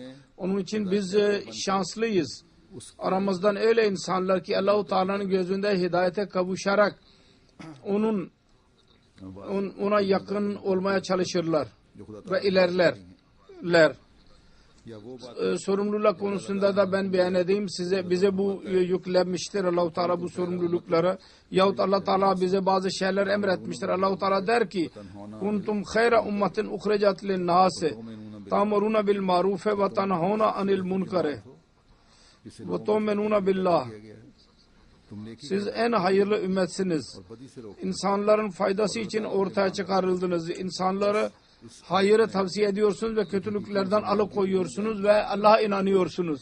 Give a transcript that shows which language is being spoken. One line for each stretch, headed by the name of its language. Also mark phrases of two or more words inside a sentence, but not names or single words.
Turkish: Onun için biz şanslıyız. Aramızdan öyle insanlar ki Allah-u Teala'nın gözünde hidayete kavuşarak ona yakın olmaya çalışırlar ve ilerlerler. Sorumluluk konusunda da ben beyan edeyim bize bu yüklenmiştir Allah-u Teala bu sorumlulukları. Yahut Allah Teala bize bazı şeyler emretmiştir. Allah-u Teala der ki
Arabic: كنتم خير أمة أخرجت للناس تأمرون بالمعروف وتنهون عن المنكر وتؤمنون بالله.
Turkish: Siz en hayırlı ümmetsiniz. İnsanların faydası için ortaya çıkarıldınız. İnsanları hayırı tavsiye ediyorsunuz ve kötülüklerden alıkoyuyorsunuz ve Allah'a inanıyorsunuz.